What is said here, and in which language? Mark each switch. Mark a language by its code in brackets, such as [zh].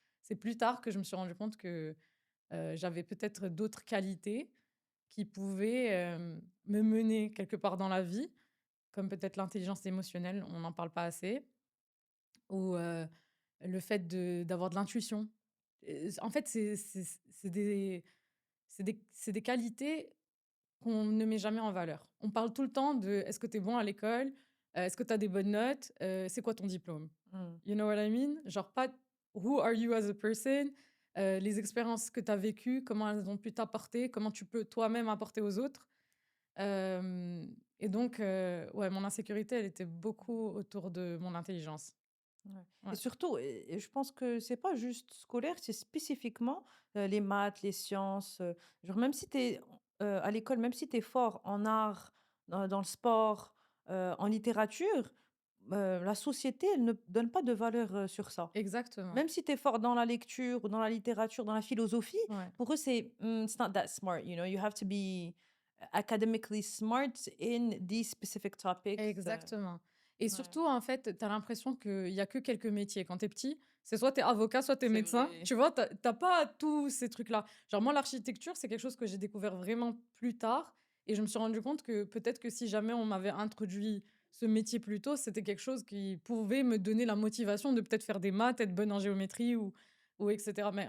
[fr] C'est plus tard que je me suis rendu compte que j'avais peut-être d'autres qualités qui pouvaient, me mener quelque part dans la vie, comme peut-être l'intelligence émotionnelle, on n'en parle pas assez, ou, le fait d'avoir de l'intuition. En fait, c'est des qualités qu'on ne met jamais en valeur. On parle tout le temps de: «Est-ce que tu es bon à l'école? Est-ce que tu as des bonnes notes? C'est quoi ton diplôme? Mmh. [en] You know what I mean? [fr] Genre pas [en] who are you as a person? [fr] Les expériences que tu as vécues, comment elles ont pu t'apporter, comment tu peux toi-même apporter aux autres. Et donc ouais, mon insécurité, elle était beaucoup autour de mon intelligence. Ouais et Ouais, surtout et je pense que c'est pas juste scolaire, c'est spécifiquement, les maths, les sciences, genre même si tu es, à l'école, même si tu es fort en art, dans le sport, en littérature, la société, elle ne donne pas de valeur, sur ça. exactement. Même si tu es fort dans la lecture ou dans la littérature, dans la philosophie, Ouais. pour eux, c'est, [en] it's not that smart, you know? You have to be academically smart in these specific topics, [fr] Exactement et ouais, surtout, en fait, tu as l'impression qu'il y a que quelques métiers. Quand tu es petit, c'est soit tu es avocat, soit tu es c'est médecin, vrai. tu vois? Tu as pas tous ces trucs-là. Genre moi, l'architecture, c'est quelque chose que j'ai découvert vraiment plus tard et je me suis rendu compte que peut-être que si jamais on m'avait introduit ce métier plus tôt, c'était quelque chose qui pouvait me donner la motivation de peut-être faire des maths, être bonne en géométrie ou et cetera.